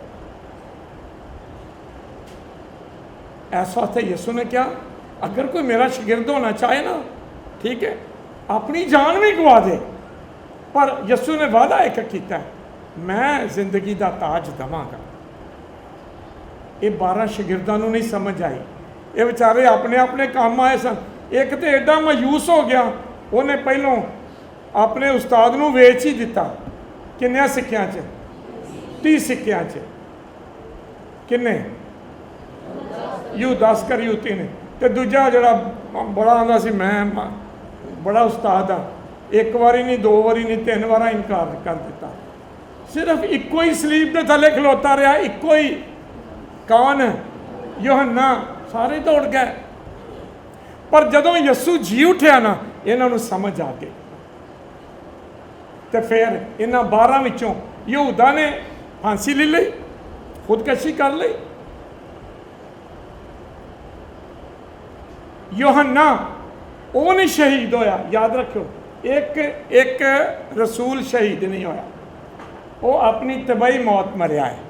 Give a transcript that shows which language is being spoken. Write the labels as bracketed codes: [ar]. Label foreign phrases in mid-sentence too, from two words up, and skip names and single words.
[pa] ایسا واسطے یسو نے کیا, [ur] اگر کوئی میرا شاگرد ہونا چاہے [pa] نا, ٹھیک ہے, اپنی جان بھی گوا دے, پر یسو نے وعدہ ایک کیتا ہے, میں زندگی دا تاج دواں گا. یہ 12 شاگرداں نوں نہیں سمجھ آئی. یہ بیچارے اپنے اپنے کام آئے سن. ایک تو ایڈا مایوس ہو گیا, انہیں پہلوں اپنے استاد نوں ویچ ہی دیتا. کنیا سکیاں چ 30 سکیاں چ کنے یہودا اسکریوتی نے. تو دوجا جڑا بڑا آندا سی میں بڑا استاد ہاں, ایک واری نہیں 2 واری نہیں 3 وار انکار کر دیتا. صرف ایکو ہی سلیب دے تھلے کھلوتا رہا, ایکو ہی. کون؟ یوحنا. سارے دوڑ گئے. پر جدوں یسو جی اٹھیا نا, انہاں نوں سمجھ آ گئی. تو پھر انہاں 12 وچوں یہودا نے پھانسی لے لئی, خودکشی کر لئی. یوحنا وہ نہیں شہید ہویا. یاد رکھو, ایک رسول شہید نہیں ہویا, وہ اپنی طبعی موت مریا ہے.